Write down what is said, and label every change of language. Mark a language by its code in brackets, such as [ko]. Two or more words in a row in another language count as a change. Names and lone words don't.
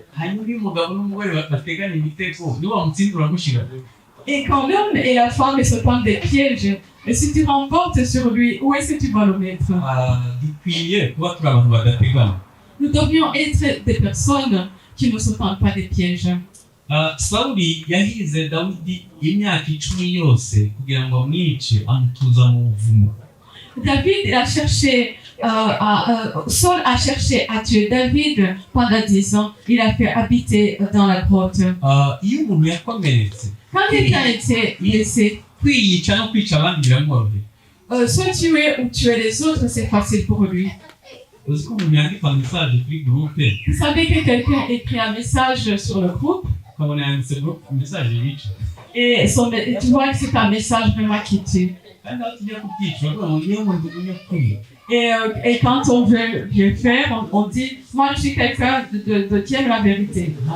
[fr] Et quand l'homme et la femme se tendent des pièges, et si tu remportes sur lui, où est-ce que tu vas le mettre? Nous devrions être des personnes qui ne se tendent pas des pièges. [rw] Sawuli yahize Dawidi imyaka 10 yose kugira ngo amwice amutuza mu buvumo. [fr] David a cherché, Saul a cherché à tuer David pendant 10 ans. Il a fait habiter dans la grotte. [rw] Iyo umuntu yakomeretse, [fr] Quand quelqu'un était blessé, [rw] kwiyica no kwica abandi biramworohera. [fr] Se tuer ou tuer les autres, c'est facile pour lui. Vous savez que quelqu'un écrit un message sur le groupe et tu vois que c'est un message vraiment qui tue. Et quand on veut bien faire, on dit moi je suis quelqu'un qui aime la vérité.